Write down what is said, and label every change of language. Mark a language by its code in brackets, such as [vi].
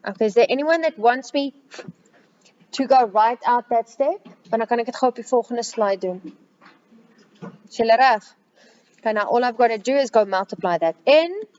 [en] Okay, is there anyone that wants me to go right out that step? [af] Want dan kan ek dit gou op die volgende slide doen. Is julle reg? [en] Okay, now all I've got to do is go multiply that in